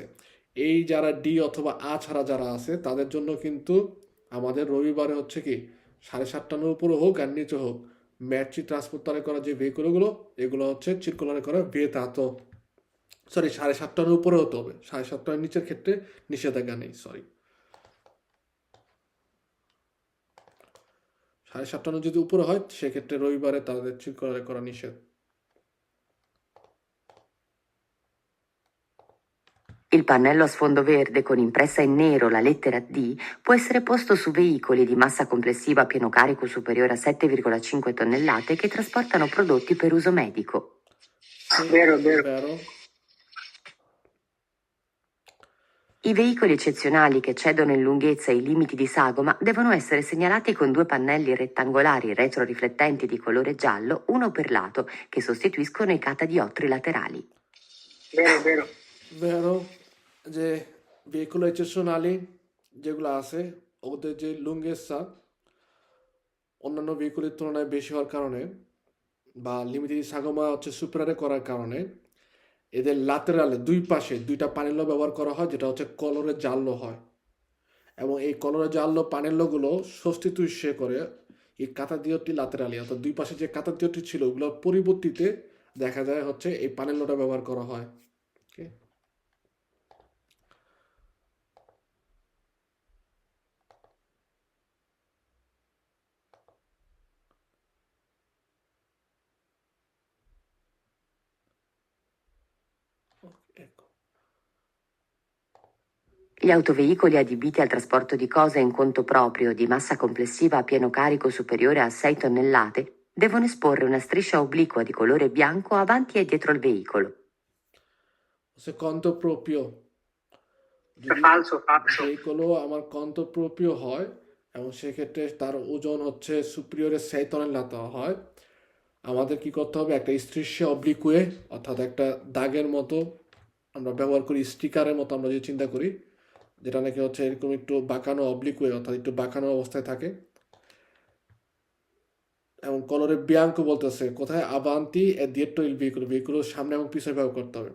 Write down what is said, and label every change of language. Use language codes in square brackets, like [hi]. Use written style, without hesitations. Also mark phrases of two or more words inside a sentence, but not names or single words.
[bn] এই যারা ডি অথবা আ ছাড়া যারা আছে তাদের জন্য কিন্তু আমাদের রবিবারে হচ্ছে কি 7:30টার উপরে হোক আর নিচে হোক ম্যাট্রি ট্রান্সপোর্টারে করা যে ভেহিকুলগুলো এগুলো হচ্ছে চিরকুলারে করা বেতাত, সরি 7:30টার উপরে হতে হবে, 7:30টার নিচের ক্ষেত্রে নিষেধাজ্ঞা নেই, সরি 7:30টার যদি উপরে হয় সেক্ষেত্রে রবিবারে তাদের চিরকুলারে করা নিষেধ। [it] Il pannello a sfondo verde con impressa in nero la lettera D può essere posto su veicoli di massa complessiva a pieno carico superiore a 7,5 tonnellate che trasportano prodotti per uso medico. Vero, vero. Vero? I veicoli eccezionali che eccedono in lunghezza i limiti di sagoma devono essere segnalati con due pannelli rettangolari retroriflettenti di colore giallo, uno per lato, che sostituiscono i catadiottri laterali. Vero, vero. [bn] ভেরো যে [it] veicoli eccezionali [bn] যেগুলো আছে ওদের যে লুঙ্গেসা অন্যান্য ভেহিকুলের তুলনায় বেশি হওয়ার কারণে বা লিমিটেড সাগমা হচ্ছে সুপারে করার কারণে এদের লাতেরালে দুই পাশে দুইটা পানেল্য ব্যবহার করা হয়, যেটা হচ্ছে [it] colore giallo [bn] হয়, এবং এই [it] colore giallo [bn] পানেল্যগুলো সস্তিতুষ্যে করে এই [it] catadiottri laterali [bn] অর্থাৎ দুই পাশে যে কাতাদিয়টি ছিল ওগুলোর পরিবর্তিতে দেখা যায় হচ্ছে এই পানেল্যটা ব্যবহার করা হয়। [it] ওকে, ecco. Gli autoveicoli adibiti al trasporto di cose in conto proprio di massa complessiva a pieno carico superiore a 6 tonnellate devono esporre una striscia obliqua di colore bianco avanti e dietro il veicolo. Conto proprio যদি Falso, falso. [bn] ভেহিকুলও আমার [it] conto proprio [bn] হয় এবং সেক্ষেত্রে তার ওজন হচ্ছে সুপ্রিয়রের 6 টনেলাতে হয়, আমাদের কি করতে হবে, একটা [it] striscia obliqua [bn] অর্থাৎ একটা দাগের মতো আমরা ব্যবহার করি, স্টিকারের মতো আমরা যদি চিন্তা করি, যেটা নাকি হচ্ছে এরকম একটু বাঁকানো অবলিকুয়ে অর্থাৎ একটু বাঁকানো অবস্থায় থাকে, এবং [it] colore bianco [bn] বলতেছে কোথায় [it] avanti dietro il veicolo [bn] সামনে এবং পিছনে ব্যবহার করতে হবে।